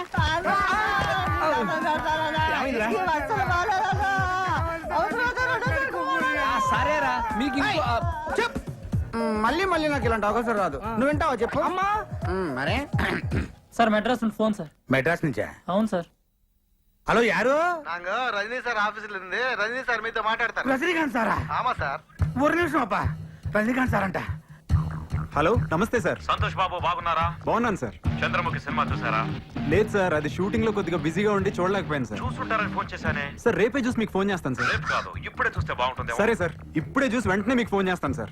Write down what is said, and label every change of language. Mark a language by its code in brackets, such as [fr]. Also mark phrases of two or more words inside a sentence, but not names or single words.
[te] ఏమైందిరా? సరేరా మీకు ఇంకో చెప్ మళ్ళీ మళ్ళీ నాకు ఇలాంటి అవకాశం రాదు. నువ్వు వింటావా చెప్పు. అమ్మా మరే సార్ మెడ్రాస్ నుండి ఫోన్ సార్. మెడ్రాస్ నుంచా? అవును సార్. హలో యారు? [ta] நாங்க ரஜினி சார் ஆபீஸ்ல இருந்து ரஜினி சார் மீது மாட்டாడతారు. [te] రజనీకాంత్ సారా? [ta] ஆமா சார். [te] ఒక నిమిషం అప్ప. రజనీకాంత్ సార్ అంట. హలో నమస్తే సార్. సంతోష్ బాబు బాగున్నారా? బాగున్నాను సార్. చంద్రముఖి సినిమా చూసారా? లేదు సార్, అది షూటింగ్ లో కొద్దిగా బిజీగా ఉండి చూడలేకపోయాను సార్. చూసుంటారని ఫోన్ చేశానే. సార్ రేపే చూసి మీకు ఫోన్ చేస్తాను సార్. రేపు కాదు ఇప్పుడే చూస్తే బాగుంటుంది. సరే సార్, ఇప్పుడే చూసి వెంటనే మీకు ఫోన్ చేస్తాను సార్.